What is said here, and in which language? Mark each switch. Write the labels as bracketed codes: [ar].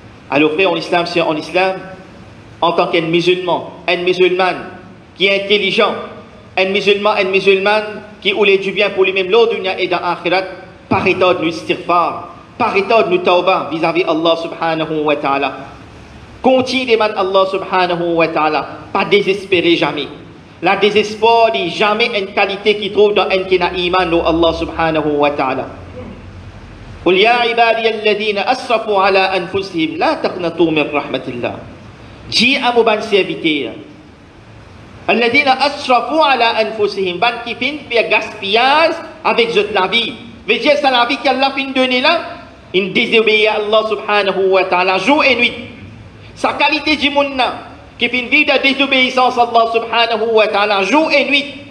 [fr] Alors frère en islam, c'est en islam, en tant qu'un musulman, une musulmane, qui est intelligent, un musulman qui voulait du bien pour lui-même, l'autre dunya et dans l'akhirat, par état de nous istighfar, par état de nous tawbah vis-à-vis Allah subhanahu wa ta'ala. Continue de demander Allah subhanahu wa ta'ala, pas désespérer jamais. La désespoir n'est jamais une qualité qui trouve dans un qui n'a iman de Allah subhanahu wa ta'ala. [ar] قل يا عبادي الذين أسرفوا على أنفسهم لا تقنطوا من رحمة الله. [fr] Dis à mon bon serviteur, [ar] الذين أسرفوا على أنفسهم, [fr] ban qui fin faire gaspillage avec la vie. Veut dire c'est la vie qu'Allah fin donner là, il désobéit à Allah subhanahu wa ta'ala jour et nuit. Sa qualité du monde qui fin vivre de désobéissance à Allah subhanahu wa ta'ala jour et nuit.